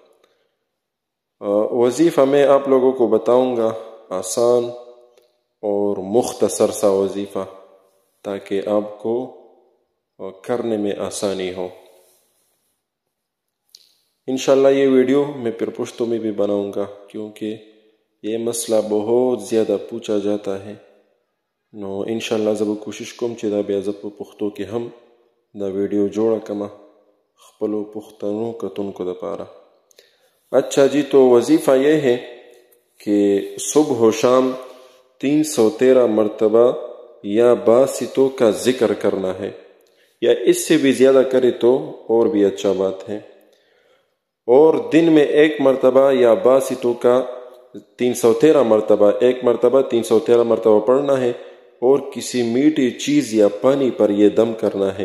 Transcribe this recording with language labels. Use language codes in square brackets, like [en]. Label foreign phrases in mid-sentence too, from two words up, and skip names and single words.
[ur] وظیفہ میں آپ لوگوں کو بتاؤں گا آسان اور مختصر سا وظیفہ، تاکہ آپ کو کرنے میں آسانی ہو۔ انشاءاللہ یہ ویڈیو میں پھر پشتو میں بھی بناؤں گا کیونکہ یہ مسئلہ بہت زیادہ پوچھا جاتا ہے۔ [ps] نو انشاءاللہ زب کوشش کوم چې دا بیا زه په پښتو کې هم دا ویډیو جوړه کړم خپلو پښتنو کتونکو دپاره۔ [ur] اچھا جی، تو وظیفہ یہ ہے کہ صبح و شام 313 مرتبہ یا باسطوں کا ذکر کرنا ہے، یا اس سے بھی زیادہ کرے تو اور بھی اچھا بات ہے، اور دن میں ایک مرتبہ یا باسطوں کا 313 مرتبہ، ایک مرتبہ 313 مرتبہ پڑھنا ہے، اور کسی میٹھی چیز یا پانی پر یہ دم کرنا ہے۔